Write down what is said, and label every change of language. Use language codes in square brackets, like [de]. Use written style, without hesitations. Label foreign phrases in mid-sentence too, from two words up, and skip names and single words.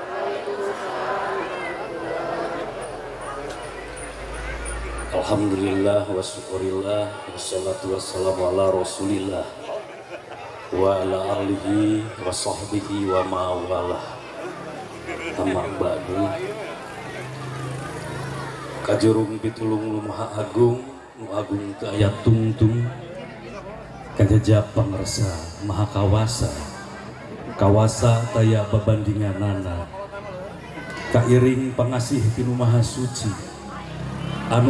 [ar] الحمد لله وشكرا لله والصلاة والسلام على رسول الله وعلى آله وصحبه ومن والاه. أما بعد. [su] Kajurung pitulung lumaha agung nu agung teu aya tungtung Kajajab pangersa maha kawasa kawasa taya babandinganana kairing pangasih tinu maha suci anu